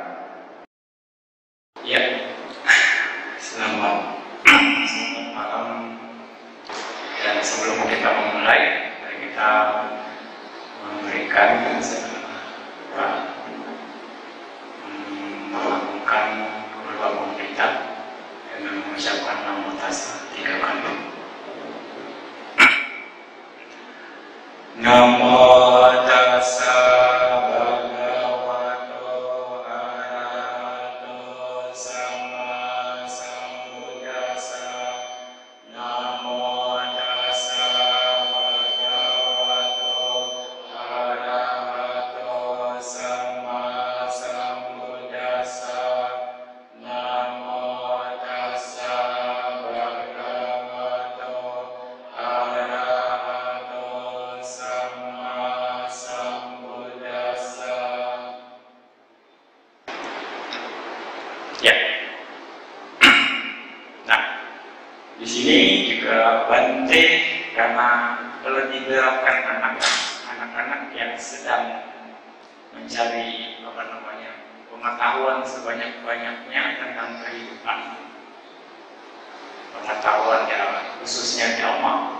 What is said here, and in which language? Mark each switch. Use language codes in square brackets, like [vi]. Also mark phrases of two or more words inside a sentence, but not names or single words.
[id] Ya, selamat malam. Dan sebelum kita memulai, mari kita memberikan melakukan beberapa pemberita dengan mengucapkan [pi] namo tassa [id] 3 kali. [pi] Namo tassa bhagavato arahato sama sambuddhassa. Namo tassa bhagavato arahato sama sambuddhassa. Namo tassa bhagavato arahato sama sambuddhassa. [id] Ya. Nah, di sini juga Bante karena lebih beratkan anak-anak yang sedang mencari pengetahuan sebanyak-banyaknya tentang kehidupan, pengetahuan ya khususnya dhamma.